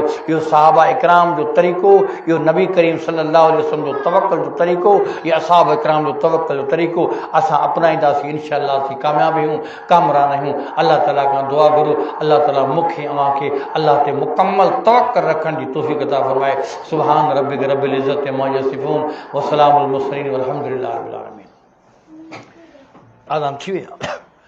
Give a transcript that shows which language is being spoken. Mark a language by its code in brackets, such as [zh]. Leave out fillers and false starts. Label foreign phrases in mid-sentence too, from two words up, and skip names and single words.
[sd] इहो सहाबा इकराम जो तरीक़ो, इहो नबी करीम [ar] صلى الله عليه وسلم [sd] जो तवक्कुल जो तरीक़ो, इहो असहाब इकराम जो तवक्कुल जो तरीक़ो असां अपनाईंदासीं, इंशाअल्लाह असीं कामयाब आहियूं, कामरान आहियूं। अल्लाह ताला खां दुआ घुरो, अल्लाह ताला मूंखे अव्हांखे अल्लाह ते मुकमल तवक्कुल रखण जी तौफ़ीक़ अता फ़रमाए। [ar] سبحان ربك رب العزة عما يصفون وسلام على المرسلين والحمد لله رب العالمين. [sd] आज़ान थी विया।